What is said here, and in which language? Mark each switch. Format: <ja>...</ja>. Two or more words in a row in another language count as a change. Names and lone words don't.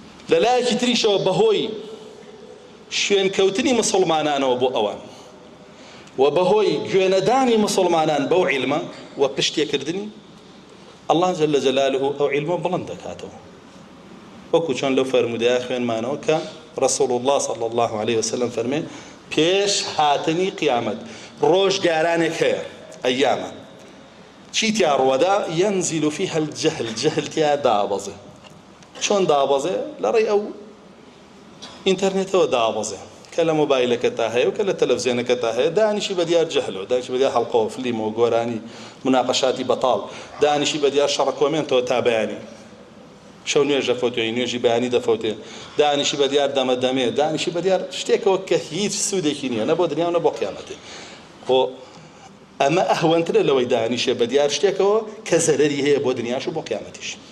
<ckb>لەلایەکی تریشەوە بەهۆی شوێنکەوتنی مسلمانانەوە بۆ ئەوان و بەهۆی گوێنەدانی مسلمانان بەو عیلمە و پشتێکردنی</ckb> <ar>الله جل جلاله</ar> <ckb>ئەو عیلمە بڵند دەکاتەوە وەکو چۆن لەو فەرمودەیە خوێنمانەوە کە</ckb> <ar>رسول الله صلى الله عليه وسلم</ar> <ckb>فەرمێ پێش هاتنی قیامەت ڕۆژگارانێک هەیە ئەیامە چی تیا ڕوەدا</ckb> <ar>ينزل فيها الجهل</ar> <ckb>جهل تیا دابەزێ چۆن دابەزێ لەڕێی ئەو ئینتەرنێتەوە دابەزێ کە لە مۆبایلەکەتا هەیە و کە لە تەلەڤیزیۆنەکەتا هەیە دانیشی بەدیار جەهلەوە دانیشی بەدیار هەڵقەوە فلیمەوە گۆرانی مناقەشاتی بەتاڵ دانیشی بەدیار شەڕە کۆمێنتەوە تا بەیانی شەو نوێژە فۆتۆی نوێژی بەیانی دەفەوتێ دانیشی بەدیار دەمەدەمێ دانیشی بەدیار شتێکەوە کە هیچ سوودێکی نییە نە بۆ دنیا و نە بۆ قیامەتێ خۆ ئەمە ئەهوەنترە لەوەی دانیشە بەدیار شتێکەوە کە زەرەری هەیە بۆ دنیاش و بۆ قیامەتیش</ckb>